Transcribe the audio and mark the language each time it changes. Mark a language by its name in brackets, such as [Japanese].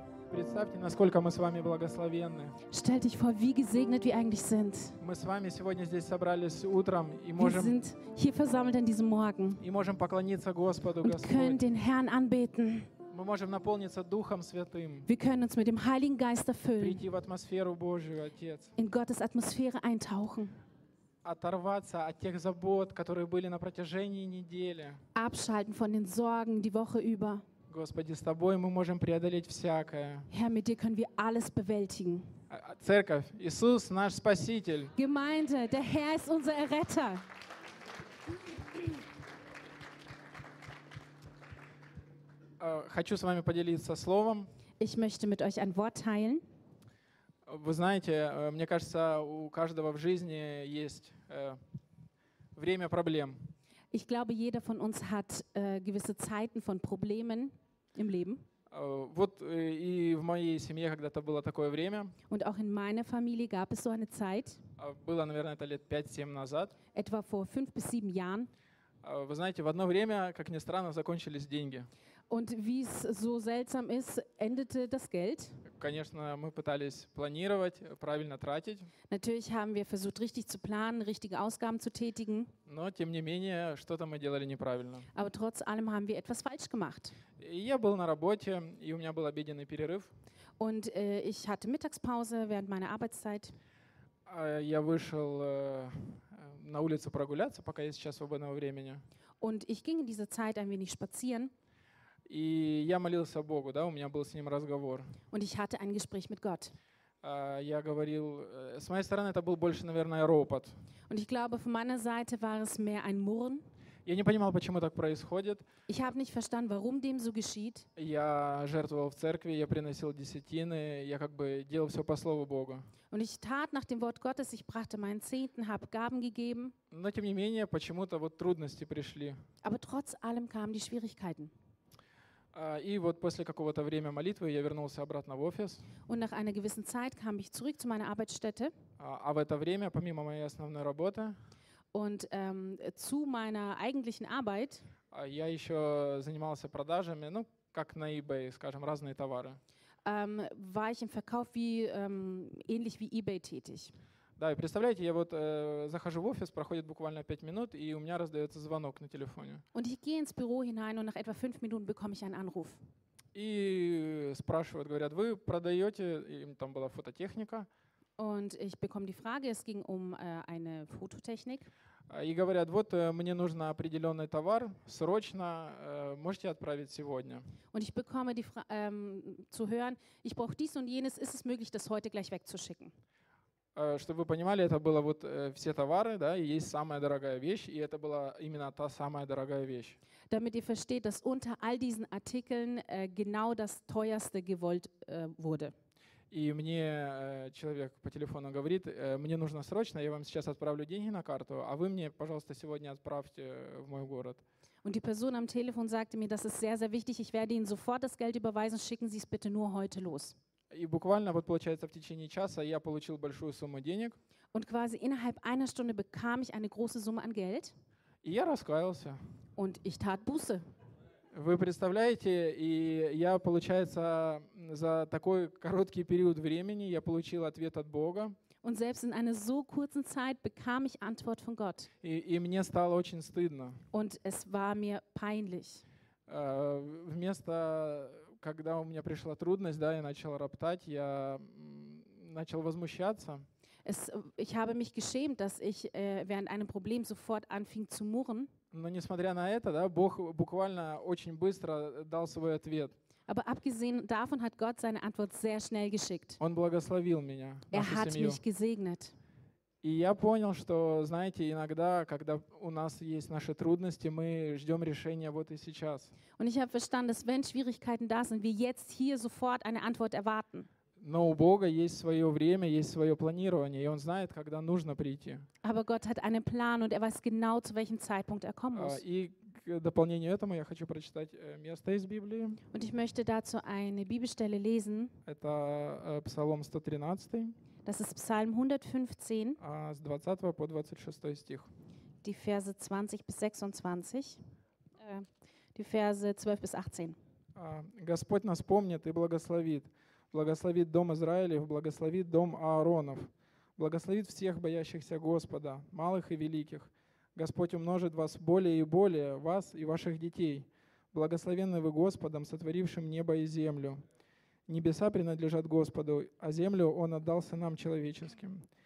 [Russian] Представьте, насколько мы с вами благословенны. [German] Stell dich vor, wie gesegnet wir eigentlich sind. [Russian] Мы с вами сегодня здесь собрались утром и можем. [German] Wir sind hier versammelt an diesem Morgen. [Russian] И можем поклониться Господу, Господь. [German] Und können den Herrn anbeten. [Russian] Мы можем наполниться Духом Святым. [German] Wir können uns mit dem Heiligen Geist erfüllen. [Russian] Прийти в атмосферу Божию, Отец. [German] In Gottes Atmosphäre eintauchen. [Russian] Оторваться от тех забот, которые были на протяжении недели. [German] Abschalten von den Sorgen die Woche über. [Russian] Господи, с Тобой мы можем преодолеть всякое. [German] Herr, mit dir können wir alles bewältigen. [Russian] Церковь, Иисус наш Спаситель. [German] Gemeinde, der Herr ist unser Erretter. [Russian] Хочу с вами поделиться словом. [German] Ich möchte mit euch ein Wort teilen. [Russian] Вы знаете, мне кажется, у каждого в жизни есть время проблем. [German] Ich glaube, jeder von uns hat gewisse Zeiten von Problemen im Leben. [Russian] Вот и в моей семье когда-то было такое время. [German] Und auch in meiner Familie gab es so eine Zeit. [Russian] Было, наверное, это лет 5-7 назад. [German] Etwa vor 5-7 Jahren. [Russian] Вы знаете, в одно время, как ни странно, закончились деньги. [German] Und wie es so seltsam ist, endete das Geld. [Russian] Конечно, мы пытались планировать, правильно тратить. [German] Natürlich haben wir versucht, richtig zu planen, richtige Ausgaben zu tätigen. [Russian] Но, тем не менее, что-то мы делали неправильно. [German] Aber trotz allem haben wir etwas falsch gemacht. [Russian] Я был на работе, и у меня был обеденный перерыв. [German] Und ich hatte Mittagspause während meiner Arbeitszeit. [Russian] Я вышел на улицу прогуляться, пока есть сейчас свободного времени. [German] Und ich ging in dieser Zeit ein wenig spazieren. [Russian] И я молился Богу, да, у меня был с ним разговор. [German] Und ich hatte ein Gespräch mit Gott. [Russian] Я говорил, с моей стороны это был больше, наверное, ропот. [German] Und ich glaube, von meiner Seite war es mehr ein Murren. [Russian] Я не понимал, почему так происходит. [German] Ich habe nicht verstanden, warum dem so geschieht. [Russian] Я жертвовал в церкви, я приносил десятины, я как бы делал все по слову Богу. [German] Und ich tat nach dem Wort Gottes, ich brachte meinen Zehnten, habe Gaben gegeben. [Russian] Но тем не менее, почему-то вот трудности пришли. [German] Aber trotz allem kamen die Schwierigkeiten. [Russian] И вот после какого-то времени молитвы я вернулся обратно в офис. [German] Und nach einer gewissen Zeit kam ich zurück zu meiner Arbeitsstätte. [Russian] А в это время, помимо моей основной работы, [German] und zu meiner eigentlichen Arbeit, [Russian] я еще занимался продажами, ну, как на eBay, скажем, разные товары. [German] War ich im Verkauf wie ähnlich wie eBay tätig. [Russian] Да, и представляете, я вот захожу в офис, проходит буквально 5 минут, и у меня раздается звонок на телефоне. [German] Und ich gehe ins Büro hinein und nach etwa 5 Minuten bekomme ich einen Anruf. [Russian] И спрашивают, говорят, вы продаете, им там была фототехника. [German] Und ich bekomme die Frage, es ging um eine Fototechnik. [Russian] И говорят, вот мне нужно определенный товар, срочно, можете отправить сегодня. [German] Und ich bekomme die zu hören, ich brauche dies und jenes, ist es möglich, das heute gleich wegzuschicken? [Russian] Чтобы вы понимали, это было вот все товары, да, и есть самая дорогая вещь, и это была именно та самая дорогая вещь. [German] Damit ihr versteht, dass unter all diesen Artikeln genau das teuerste gewollt wurde. [Russian] И мне человек по телефону говорит, мне нужно срочно, я вам сейчас отправлю деньги на карту, а вы мне, пожалуйста, сегодня отправьте в мой город. [German] Und die Person am Telefon sagte mir, das ist sehr, sehr wichtig, ich werde Ihnen sofort das Geld überweisen, schicken Sie es bitte nur heute los. [Russian] И буквально вот получается в течение часа я получил большую сумму денег. [German] Und quasi innerhalb einer Stunde bekam ich eine große Summe an Geld. [Russian] И я раскаялся. [German] Und ich tat Buße. [Russian] Вы представляете, и я, получается, за такой короткий период времени я получил ответ от Бога. [German] Und selbst in einer so kurzen Zeit bekam ich Antwort von Gott. [Russian] И мне стало очень стыдно. [German] Und es war mir peinlich. [Russian] Вместо когда у меня пришла трудность, да, я начал роптать, я начал возмущаться. [German] Ich habe mich geschämt, dass ich während einem Problem sofort anfing zu murren. [Russian] Но несмотря на это, да, Бог буквально очень быстро дал свой ответ. [German] Aber abgesehen davon hat Gott seine Antwort sehr schnell geschickt. [Russian] Он благословил меня. [German] Er hat mich gesegnet. [Russian] И я понял, что, знаете, иногда, когда у нас есть наши трудности, мы ждем решения вот и сейчас. [German] Und ich habe verstanden, dass wenn Schwierigkeiten da sind, wir jetzt hier sofort eine Antwort erwarten. [Russian] Но у Бога есть свое время, есть свое планирование, и Он знает, когда нужно прийти. [German] Aber Gott hat einen Plan und er weiß genau, zu welchem Zeitpunkt er kommen muss. [Russian] И к дополнению этому я хочу прочитать место из Библии. [German] Und ich möchte dazu eine Bibelstelle lesen. [Russian] Это Псалом 113. [German] Das ist Psalm 115, [Russian] с 20 по 26 стих. [German] Die Verse 20 bis 26, die Verse 12 bis 18. [Russian] Господь нас помнит и благословит. Благословит дом Израилев, благословит дом Ааронов. Благословит всех боящихся Господа, малых и великих. Господь умножит вас более и более, вас и ваших детей. Благословенны вы Господом, сотворившим небо и землю. Небеса принадлежат Господу, а землю Он отдал сынам человеческим.